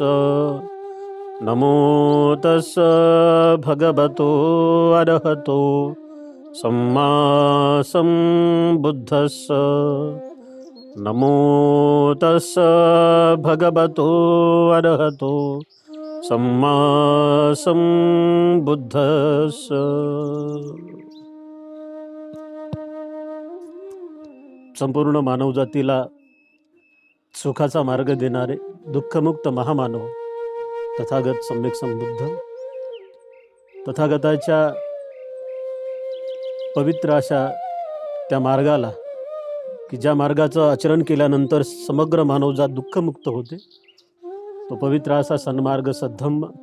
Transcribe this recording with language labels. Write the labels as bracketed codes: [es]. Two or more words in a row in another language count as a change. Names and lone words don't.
[pi] नमो तस् भगवतो अरहतो सम्मा सम्बुद्धस्स। नमो तस् भगवतो अरहतो सम्मा सम्बुद्धस्स। [mr] संपूर्ण मानवजातीला सुखाचा मार्ग देणारे दुःखमुक्त महामानव तथागत सम्यक संबुद्ध, तथागताच्या पवित्र अशा त्या मार्गाला की ज्या मार्गाचं आचरण केल्यानंतर समग्र मानवजात दुःखमुक्त होते, तो पवित्र असा सन्मार्ग सद्धम्म,